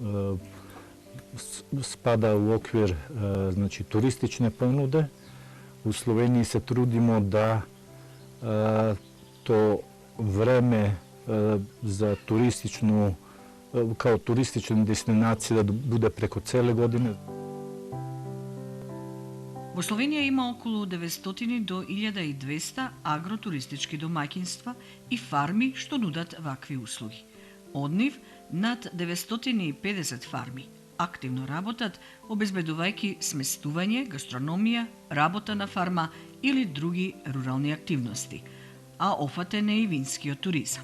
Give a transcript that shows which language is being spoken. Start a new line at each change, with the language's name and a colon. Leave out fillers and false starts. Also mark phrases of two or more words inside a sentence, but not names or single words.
Serbian: Spada u okvir znači, turistične ponude. U Sloveniji se trudimo da to vreme za turističnu, kao turistična destinacija da bude preko cele godine.
Macedonian: Во Словенија има околу 900 до 1200 агротуристички домаќинства и фарми што нудат вакви услуги. Од нив над 950 фарми активно работат, обезбедувајќи сместување, гастрономија, работа на фарма или други рурални активности, а офатен е и винскиот туризам.